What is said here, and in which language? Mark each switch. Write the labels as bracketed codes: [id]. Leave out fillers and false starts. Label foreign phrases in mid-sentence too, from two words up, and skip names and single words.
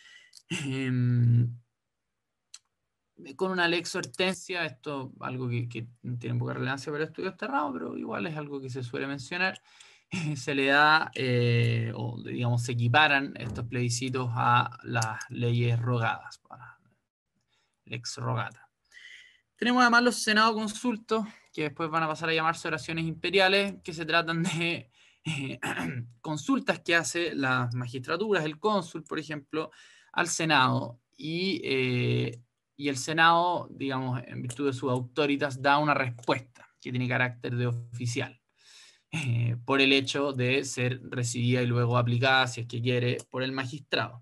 [es] Con una lex hortensia, esto algo que tiene poca relevancia para estudios cerrados, pero igual es algo que se suele mencionar, se le da, o digamos, se equiparan estos plebiscitos a las leyes rogadas, [la] lex rogata. [es] Tenemos además los senados consultos, que después van a pasar a llamarse oraciones imperiales, que se tratan de consultas que hace las magistraturas, el cónsul, por ejemplo, al Senado, y el Senado, digamos, en virtud de sus autoritas, da una respuesta que tiene carácter de oficial, por el hecho de ser recibida y luego aplicada, si es que quiere, por el magistrado.